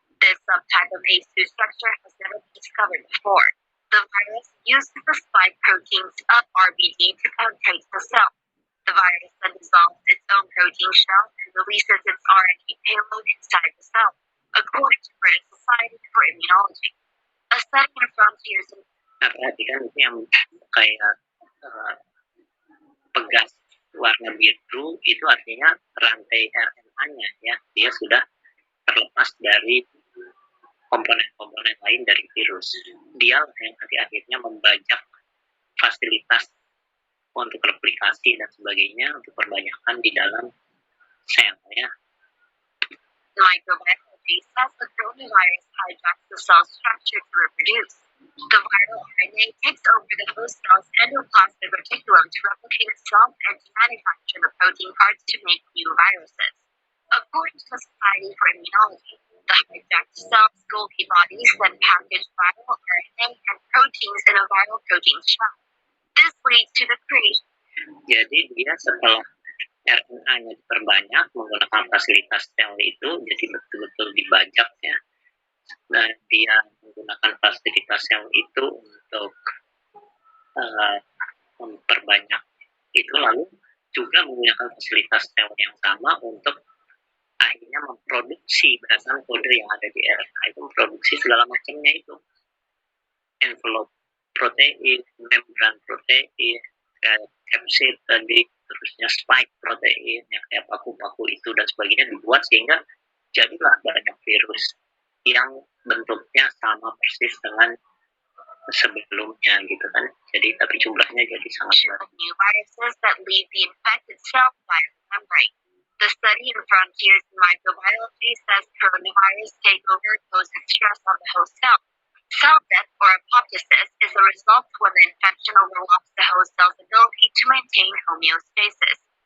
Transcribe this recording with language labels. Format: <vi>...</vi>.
<en>This subtype of ACE2 structure has never been discovered before. The virus uses the spike protein's RBD to penetrate the cell. The virus then dissolves its own protein shell and releases its RNA payload inside the cell, according to British Society for Immunology. A study in Frontiers in...</en> <id>Nah, perhatikan ini yang kayak pegas warna biru, itu artinya rantai RNA-nya ya, dia sudah terlepas dari komponen-komponen lain dari virus. Dia yang nanti akhirnya membajak fasilitas untuk replikasi dan sebagainya untuk perbanyakan di dalam sel ya.</id> <en>Microbiology says the coronavirus hijacks the cell structure to reproduce. The viral RNA takes over the host cell's endoplasmic reticulum to replicate itself and to manufacture the protein parts to make new viruses. According to the Society for Immunology, the hijacked cells Golgi bodies then package viral RNA and proteins in a viral protein shell. This leads to the creation.</en> <id>Jadi dia setelah RNA-nya diperbanyak menggunakan fasilitas sel itu, jadi betul-betul dibajak ya. Nah, dia menggunakan fasilitas sel itu untuk memperbanyak itu, lalu juga menggunakan fasilitas sel yang sama untuk akhirnya memproduksi berdasarkan kode yang ada di RNA itu, memproduksi segala macamnya itu, envelope protein, membran protein, capsid tadi, terusnya spike protein yang kayak paku-paku itu dan sebagainya dibuat sehingga jadilah banyak virus yang bentuknya sama persis dengan sebelumnya gitu kan. Jadi tapi jumlahnya jadi sangat banyak.</id> <en>New viruses that leave the infected cell membrane. The study in Frontiers in Microbiology says coronavirus takeover poses stress on the host cell. Cell death or apoptosis is a result when the infection overwhelms the host cell's ability to maintain homeostasis.</en>